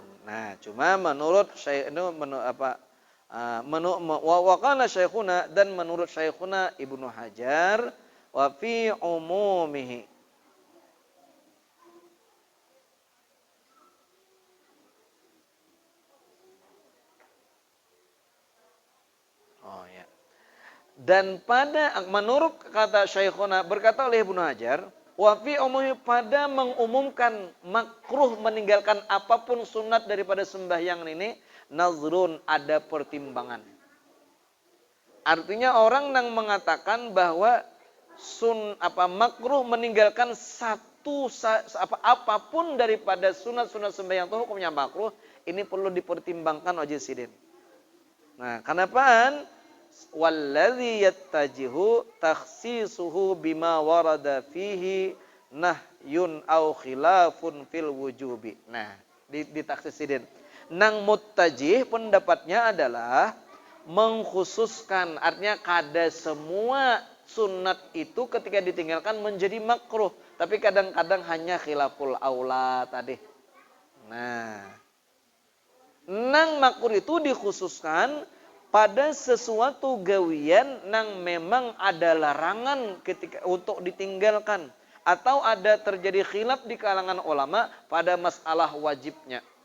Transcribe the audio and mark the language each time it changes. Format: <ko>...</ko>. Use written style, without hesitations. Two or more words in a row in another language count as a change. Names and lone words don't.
<id>Nah, cuma menurut syekh itu</id> <ar>وقال شيخنا</ar> <id>dan menurut syekhuna Ibnu Hajar</id> <ar>وفي عمومه.</ar> <id>Oh ya. Dan menurut kata syekhuna berkata oleh Ibnu Hajar</id> <ar>وفي عموم</ar> <id>pada mengumumkan makruh meninggalkan apapun sunat daripada sembahyang ini nazrun ada pertimbangan. Artinya orang yang mengatakan bahwa makruh meninggalkan apapun daripada sunat-sunat sembahyang itu hukumnya makruh, ini perlu dipertimbangkan oleh sidin.</id> <bjn>Nah, kenapaan?</bjn> <ar>والذي يتجه تخصيصه بما ورد فيه نهي أو خلاف في الوجوب.</ar> <bjn>Nah, ditaksisidin. Nang muttajih pendapatnya adalah mengkhususkan, artinya kada semua sunat itu ketika ditinggalkan menjadi makruh, tapi kadang-kadang hanya</bjn> <ar>خلاف الأولى</ar> <bjn>tadi. Nah, nang makruh itu dikhususkan pada sesuatu gawian nang memang ada larangan ketika untuk ditinggalkan atau ada terjadi khilaf di kalangan ulama pada masalah wajibnya.</bjn>